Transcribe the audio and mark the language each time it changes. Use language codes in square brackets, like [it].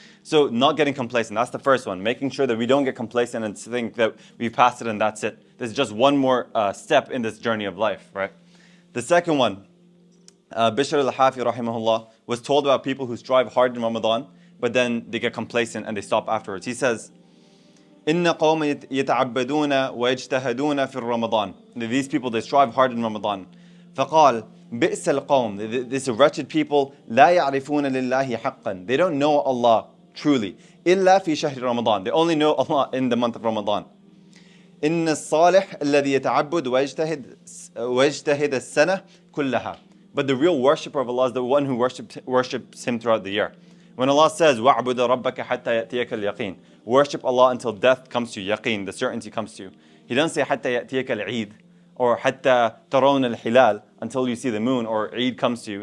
[en] So not getting complacent, that's the first one. Making sure that we don't get complacent and think that we've passed it and that's it. There's just one more step in this journey of life, right? The second one, Bishr al-Hafi rahimahullah was told about people who strive hard in Ramadan, but then they get complacent and they stop afterwards. He says, [ar] إن قوم يتعبدون ويجتهدون في رمضان. [en] These people, they strive hard in Ramadan. [ar] فقال بئس القوم. [en] These wretched people [ar] لا يعرفون لله حقا. [en] They don't know Allah truly. [ar] إلا في شهر رمضان. [en] They only know Allah in the month of Ramadan. [ar] إن الصالح الذي يتعبد ويجتهد السنة كلها. [en] But the real worshipper of Allah is the one who worships Him throughout the year. When Allah says, [ar] وَعْبُدَ رَبَّكَ حَتَّى يَأْتِيَكَ الْيَقِينَ, [en] worship Allah until death comes to you, yaqeen, the certainty comes to you. He doesn't say [ar] حَتَّى يَأْتِيَكَ الْعِيدِ [en] or [ar] حَتَّى تَرَوْنَ الْحِلَالِ, [en] until you see the moon or Eid comes to you.